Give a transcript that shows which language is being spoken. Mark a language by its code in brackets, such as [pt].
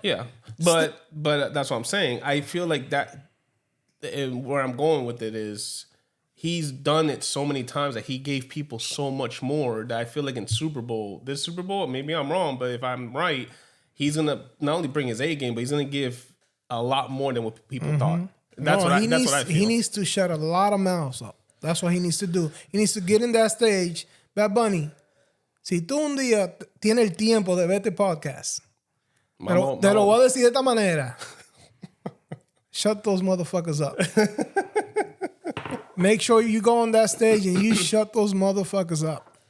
[en] Yeah, but that's what I'm saying. I feel like that, and where I'm going with it is, he's done it so many times that he gave people so much more that I feel like in this Super Bowl, maybe I'm wrong, but if I'm right, he's gonna not only bring his A game, but he's gonna give a lot more than what people thought. That's what I feel. He needs to shut a lot of mouths up. That's what he needs to do. He needs to get in that stage. [es] Bad Bunny, si tú un día tienes el tiempo de ver este podcast, te lo voy a decir de esta manera. [en] Shut those motherfuckers up. Make sure you go on that stage and you shut those motherfuckers up.